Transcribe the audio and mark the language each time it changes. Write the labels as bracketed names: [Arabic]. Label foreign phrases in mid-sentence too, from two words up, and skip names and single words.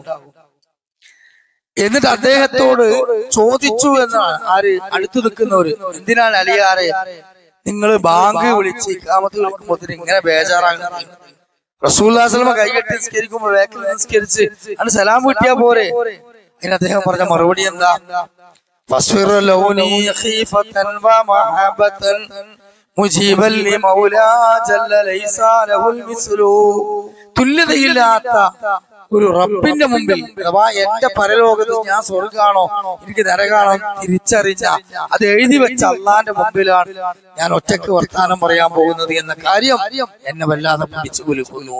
[Malayalam] എന്നിട്ട് അദ്ദേഹത്തോട് ചോദിച്ചു എന്നാണ് ആര്, അടുത്തു നിൽക്കുന്നവര്, എന്തിനാണ് അലിയാറെ നിങ്ങൾ ബാങ്ക് വിളിച്ച് ഇഖാമത്ത് വിളിക്കുമ്പോൾ ഇങ്ങനെ ബേജാറാകുന്നത്? [Arabic] رسول الله صلى الله عليه وسلم [Malayalam] കൈകെട്ടി നിസ്കരിക്കുമ്പോൾ വേക്കിൽ നിസ്കരിച്ച് അത് സലാം കിട്ടിയാ പോരെ? അതിന് അദ്ദേഹം പറഞ്ഞ മറുപടി എന്താ? [Arabic] فاصفر لوني خيفة ومحبة مجيبا لمولى جل ليس له المثل. [Malayalam] തുല്യതയില്ലാത്ത ഒരു റബ്ബിന്റെ മുമ്പിൽ, അഥവാ എന്റെ പരലോകത്ത് ഞാൻ സ്വർഗ്ഗാണോ എനിക്ക് നരകാണോ തിരിച്ചറിഞ്ഞ അത് എഴുതി വെച്ച അള്ളാന്റെ മുമ്പിലാണ് ഞാൻ ഒറ്റക്ക് വർത്താനം പറയാൻ പോകുന്നത് എന്ന കാര്യം എന്നെ വല്ലാതെ പിടിച്ചു കുലുക്കുന്നു.